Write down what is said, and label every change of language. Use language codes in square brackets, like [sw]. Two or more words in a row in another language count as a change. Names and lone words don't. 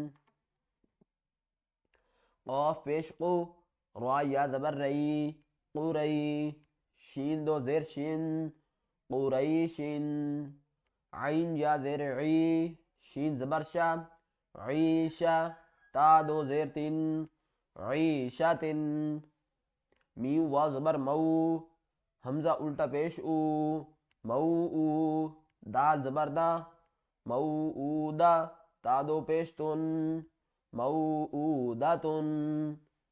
[ur] قاف پیش قو، را یا زبر رئی، قری شین دو زیر شن، قریشن. عین یا زیر عی، شین زبر شا، عیشہ تا دو زیر تن، عیشتن. میم واو زبر مو، حمزہ الٹا پیش او، مو او دال زبر دا، موعودہ تا دو پیش تن، موعودتن